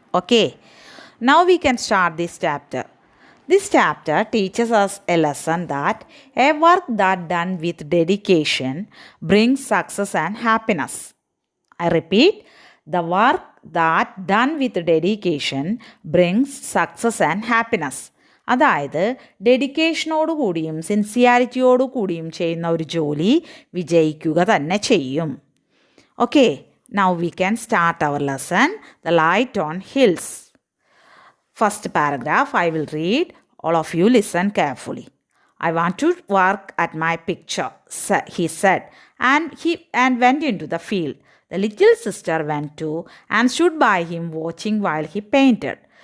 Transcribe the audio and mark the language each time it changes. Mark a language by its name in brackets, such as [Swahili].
[English] Okay, now we can start this chapter. This chapter teaches us a lesson that a work that done with dedication brings success and happiness. I repeat, the work that done with dedication brings success and happiness. [Malayalam] അതായത് ഡെഡിക്കേഷനോടു കൂടിയും സിൻസിയാരിറ്റിയോടു കൂടിയും ചെയ്യുന്ന ഒരു ജോലി വിജയിക്കുക തന്നെ ചെയ്യും. [English] Okay, now we can start our lesson the light on hills. First paragraph I will read. All of you listen carefully. I want to work at my picture, he said, and went into the field. The little sister went too and stood by him watching while he painted.